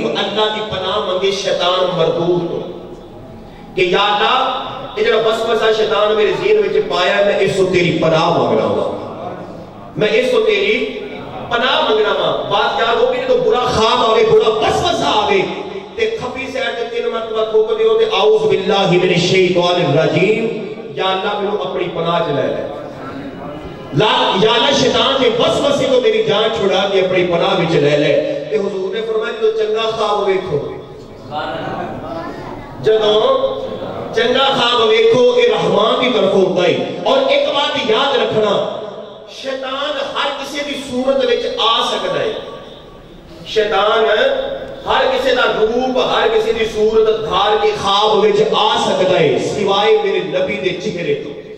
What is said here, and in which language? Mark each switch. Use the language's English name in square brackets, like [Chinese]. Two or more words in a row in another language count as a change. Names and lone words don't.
[Punjabi] اللہ کی پناہ منگے شیطان مردود ہو کہ یا اللہ، یہ جڑا وسوسہ شیطان میرے ذہن وچ پایا ہے، میں اس کو تیری پناہ مانگنا ہوں، میں اس کو تیری پناہ مانگنا ہوں. بات یاد ہوگی تو برا خواب آگے، برا وسوسہ آگے تے کھبی سائیڈ تے 3 مرتبہ تھوک دیو تے [Arabic] اعوذ باللہ من الشیطان الرجیم. [Punjabi] یا اللہ میرے اپنی پناہ چ لے لے. یا اللہ شیطان کے وسوسے کو میری جان چھڑا کے اپنی پناہ وچ لے لے. تے حضور نے فرمایا جو چنگا خواب ویکھو، جدوں چنگا خواب ویکھو، [Urdu] یہ رحمان کی طرف ہوتا ہے. [Punjabi] اور ایک بات یاد رکھنا، شیطان ہر کسی دی صورت وچ آ سکتا ہے. شیطان ہر کسی دا روپ، ہر کسی دی صورت دھار کے خواب وچ آ سکتا ہے، سوائے میرے نبی دے چہرے تو.